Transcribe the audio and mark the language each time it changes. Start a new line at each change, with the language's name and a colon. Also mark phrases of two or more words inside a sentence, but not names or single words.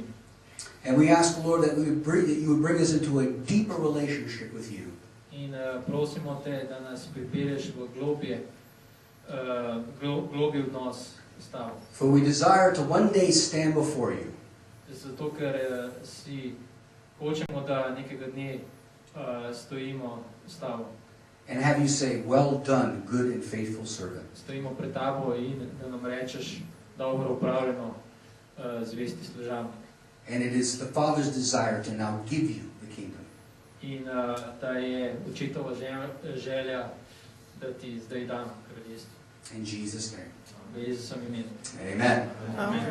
English: And we ask, Lord, that you would bring us into a deeper relationship with you.
Slovenian: In prosimo te, da nas pripelješ v globlji odnos s tabo.
English: For we desire to one day stand before you.
Slovenian: Zato, ker si hočemo, da nekega dne stojimo s tabo.
English: And have you say, well done, good and faithful servant.
Slovenian: Stojimo pred tabo in da nam rečeš, dobro upravljeno, zvesti služabnik.
English: And it is the Father's desire to now give you the kingdom.
Slovenian: In da je očetova želja, da ti zdaj dam kraljestvo.
English: In Jesus' name.
Slovenian: V Jezusovem imenu. Amen.